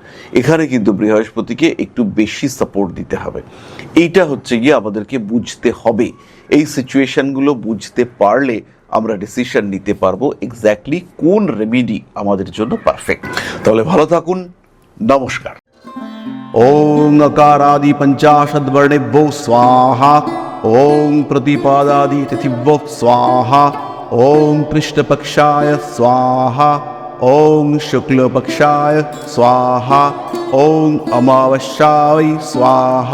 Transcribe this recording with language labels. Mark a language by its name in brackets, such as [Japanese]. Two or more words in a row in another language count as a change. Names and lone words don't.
[Bangla] এখানে কিন্তু বৃহস্পতিকে একটু বেশি সাপোর্ট দিতে হবে। এইটা হচ্ছে গিয়ে আমাদেরকে বুঝতে হবে। এই সিচুয়েশনগুলো বুঝতে পারলে আমরা ডিসিশন নিতে পারবো এক্স্যাক্টলি কোন রেমেডি আমাদের জন্য পারফেক্ট। তাহলে ভালো থাকুন, নমস্কার। [Sanskrit] ओं अकारादि पंचाशद्वर्णेभ्यो स्वाहा। ओं प्रतिपादादि तिथिभ्यो स्वाहा। ओं कृष्णपक्षाय स्वाहा। ओं शुक्लपक्षाय स्वाहा। ओं अमावस्याय स्वाहा।